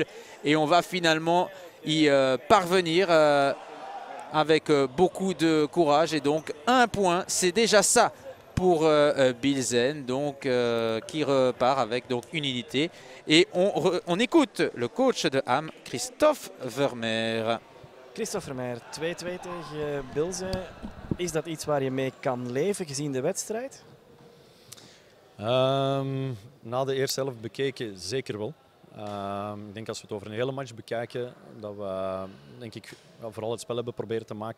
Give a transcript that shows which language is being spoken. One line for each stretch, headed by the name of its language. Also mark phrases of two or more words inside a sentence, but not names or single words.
French: Et on va finalement y parvenir avec beaucoup de courage. Et donc un point, c'est déjà ça pour Bilzen, donc, qui repart avec donc, une unité. Et on écoute le coach de Ham, Christophe Vermeer.
Dutch: Christophe Vermeer, 2-2 tegen Bilzen. Is dat iets waar je mee kan leven gezien de wedstrijd? Na de eerste helft bekeken zeker wel. Ik denk als we het over een hele match bekijken, dat we denk ik, vooral het spel hebben proberen te maken.